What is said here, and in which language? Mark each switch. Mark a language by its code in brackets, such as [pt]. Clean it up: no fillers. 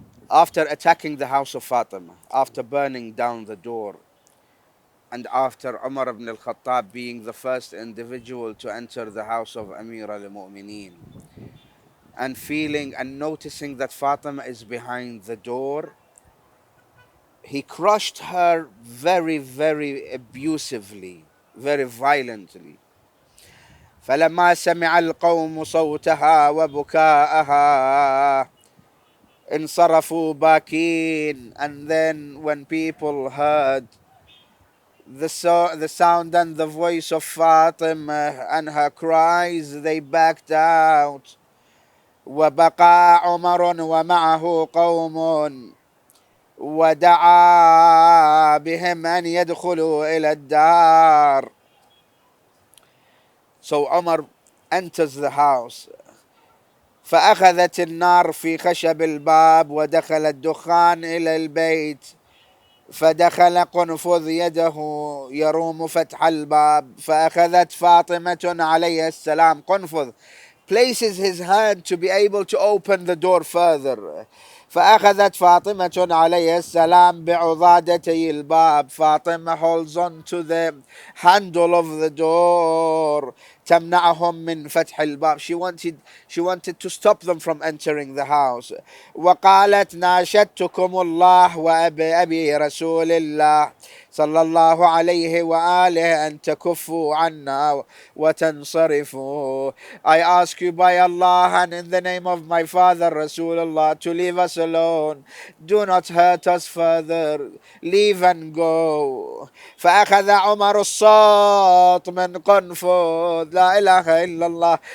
[en] After attacking the house of Fatima, after burning down the door, and after Umar ibn al-Khattab being the first individual to enter the house of Amir al-Mu'mineen, and feeling and noticing that Fatima is behind the door, he crushed her very, very abusively, very violently. [ar] فلما سمع القوم صوتها وبكاءها انصرفوا باكين. [en] And then when people heard the sound and the voice of Fatima and her cries, they backed out. [ar] وبقى عمر ومعه قوم ودعا بهم أن يدخلوا إلى الدار. [en] So Umar enters the house. [ar] فأخذت النار في خشب الباب ودخل الدخان إلى البيت. فدخل قنفذ يده يروم فتح الباب. فأخذت فاطمة عليه السلام. [en] قنفذ places his hand to be able to open the door further. [ar] فأخذت فاطمة عليه السلام بعضادتي الباب. [en] Fatima holds on to the handle of the door. [ar] تمنعهم من فتح الباب. [en] She wanted to stop them from entering the house. [ar] وقالت ناشدتكم الله وأبي رسول الله صلى الله عليه وآله أن تكفوا عنا وتنصرفوا. [en] I ask you by Allah and in the name of my father Rasulullah to leave us alone. Do not hurt us further. Leave and go. [ar] فأخذ عمر الصوت من قنفذ. لا إله إلا الله.